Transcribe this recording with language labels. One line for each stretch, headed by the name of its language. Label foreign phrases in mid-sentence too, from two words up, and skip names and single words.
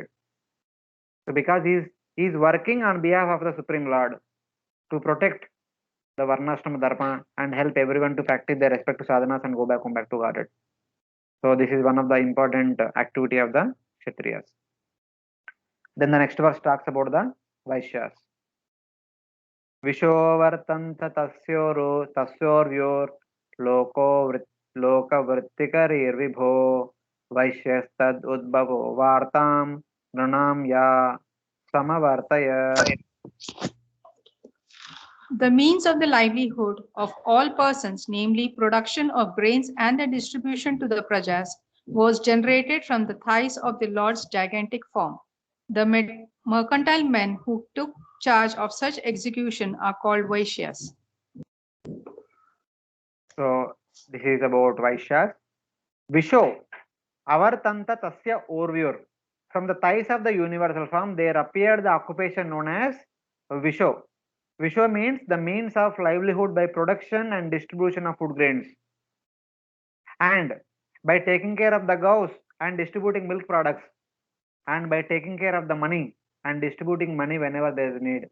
English: So, because he is working on behalf of the Supreme Lord to protect the Varnashrama Dharma and help everyone to practice their respect to sadhanas and go back home back to Godhead. So this is one of the important activity of the Kshatriyas. Then the next verse talks about the Vaishyas.
Sanskrit: Vishovartanta tasyorvyor lokavrittikarirbho Vaishyastad udbhavo vartam nranam ya samavartaya.
English: The means of the livelihood of all persons, namely production of grains and the distribution to the prajas, was generated from the thighs of the Lord's gigantic form. The mercantile men who took charge of such execution are called Vaishyas. So this is about Vaishyas.
Sanskrit: Visho, avartanta tasya orvyur.
English: From the thighs of the universal form, there appeared the occupation known as Visho. Visho means the means of livelihood by production and distribution of food grains. And by taking care of the cows and distributing milk products. And by taking care of the money and distributing money whenever there is need.